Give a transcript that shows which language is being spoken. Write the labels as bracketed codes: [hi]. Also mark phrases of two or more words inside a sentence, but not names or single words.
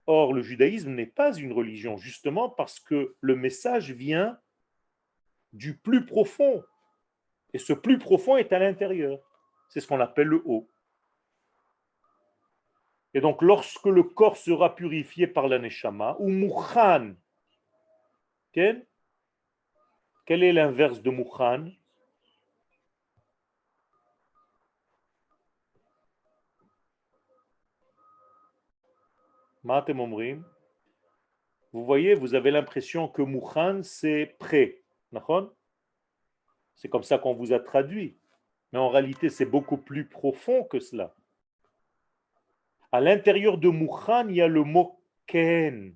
[fr] Or, le judaïsme n'est pas une religion, justement parce que le message vient du plus profond. Et ce plus profond est à l'intérieur. C'est ce qu'on appelle le haut. Et donc, lorsque le corps sera purifié par la neshama, ou mukhan, quel est l'inverse de mukhan? [he] מה אתם אומרים. [fr] Vous voyez, vous avez l'impression que mukhan, c'est prêt. D'accord? C'est comme ça qu'on vous a traduit. Mais en réalité, c'est beaucoup plus profond que cela. À l'intérieur de mukhan, il y a le mot ken.